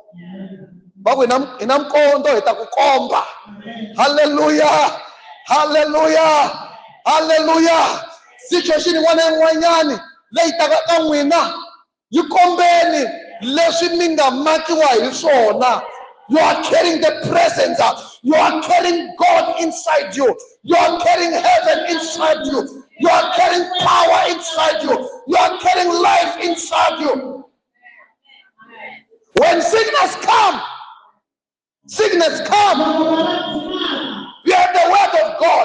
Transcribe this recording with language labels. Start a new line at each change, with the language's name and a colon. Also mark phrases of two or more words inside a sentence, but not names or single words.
Tsonga: Va ku hi na mikondo hi ta ku komba. Hallelujah. Hallelujah. Hallelujah. Situation yin'wana na yin'wanyani leyi taka ka n'wina yi kombeni leswi mi nga makiwa hi swona.
English: You are carrying the presence. You are carrying God inside you. You are carrying heaven inside you. You are carrying power inside you. You are carrying life inside you. When sickness comes, you have the word of God.